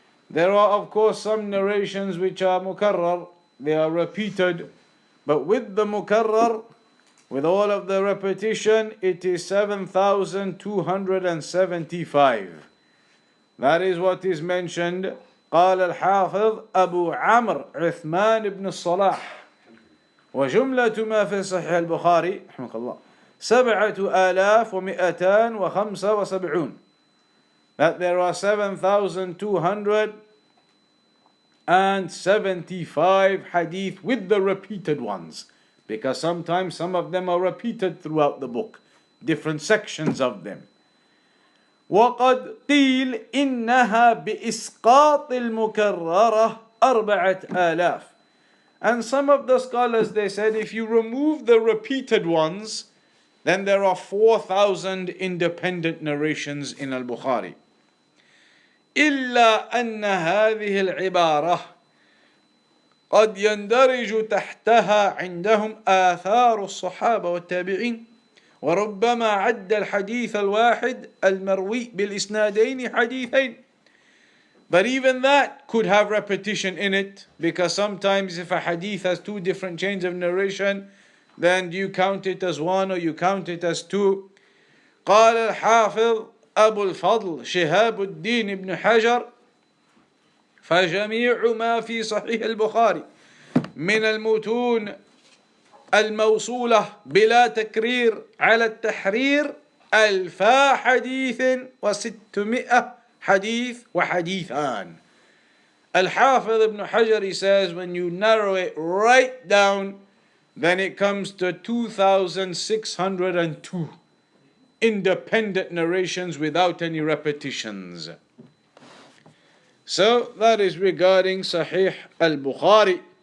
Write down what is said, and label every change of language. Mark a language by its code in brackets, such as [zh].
[en] There are, of course, some narrations which are mukarrar, they are repeated, but with the mukarrar, with all of the repetition, it is 7,275. That is what is mentioned. [ar] قال الحافظ أبو عمرو عثمان بن الصلاح وجملة ما في صحيح البخاري رحمك الله 7,275. [en] That there are 7,275 hadith with the repeated ones, because sometimes some of them are repeated throughout the book, different sections of them. [ar] وقد قيل إنها بإسقاط المكررة 4,000. [en] And some of the scholars, they said, if you remove the repeated ones, then there are 4,000 independent narrations in Al-Bukhari. [ar] إلا أن هذه العبارة قد يندرج تحتها عندهم آثار الصحابة والتابعين، وربما عد الحديث الواحد المروي بالإسنادين حديثين. [en] But even that could have repetition in it, because sometimes if a hadith has 2 different chains of narration, then do you count it as 1 or you count it as 2? [ar] قال الحافظ أبو الفضل شهاب الدين بن حجر فجميع ما في صحيح البخاري من المتون الموصولة بلا تكرير على التحرير 1000 حديث و600 حديث وحديثان. [en] Al-Hafiz ibn Hajar, he says, when you narrow it right down, then it comes to 2,602 independent narrations without any repetitions. So that is regarding Sahih Al-Bukhari.